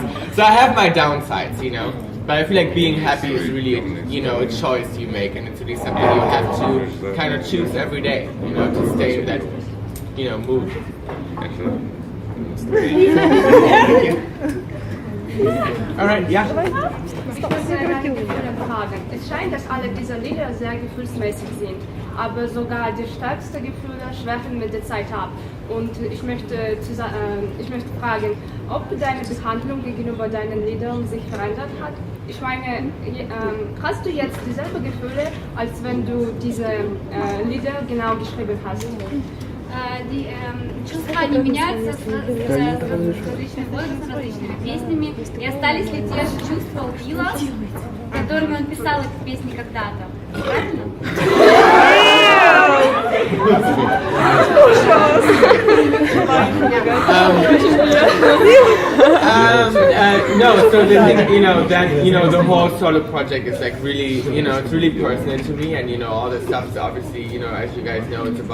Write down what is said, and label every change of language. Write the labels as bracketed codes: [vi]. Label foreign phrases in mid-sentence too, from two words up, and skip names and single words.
[en] So I have my downsides, But I feel like being happy is really, a choice you make, and it's really something you have to kind of choose every day, to stay in that, mood. Alright, yeah. [de] Es scheint, dass alle diese Lieder sehr gefühlsmäßig sind, aber sogar die stärksten Gefühle schwächen mit der Zeit ab. Und ich möchte fragen, ob deine Behandlung gegenüber deinen Liedern sich verändert hat. Ich meine, hast du jetzt dieselben Gefühle, als wenn du diese Lieder genau geschrieben hast? [ru] Die чувства не меняются с различным возрастом, различными песнями. И остались ли те же чувства у Билла, которыми он писал эти песни когда-то? Правильно? [en] No, so the thing, that, the whole solo project is like really, it's really personal to me, and, all the stuff is obviously, as you guys know, it's